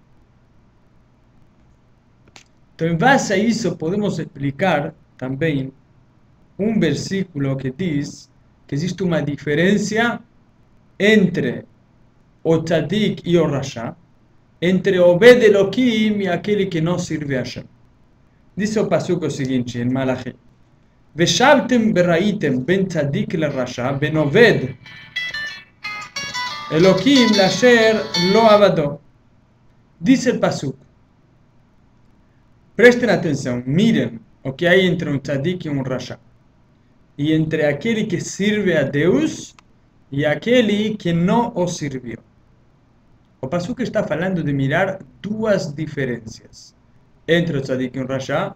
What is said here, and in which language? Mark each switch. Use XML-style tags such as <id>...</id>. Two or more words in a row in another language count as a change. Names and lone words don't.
<pt>Então, em base a isso, podemos explicar também um versículo que diz que existe uma diferença entre o tzadik e o rasha, entre o</pt> <he>עובד אלהים</he> <pt>e aquele que não serve a Hashem. Diz o passuco o seguinte,</pt> <he>em Malachi: ושבתם וראיתם בין צדיק ל רשע, בין עובד אלהים לאשר לא עבדו.</he> <pt>Diz o passuco. Prestem atenção, mirem o que há entre um tzadik e um rasha, e entre aquele que serve a Deus e aquele que não o serviu. O passuco está falando de mirar duas diferenças entre o tzadik e o rasha.</pt>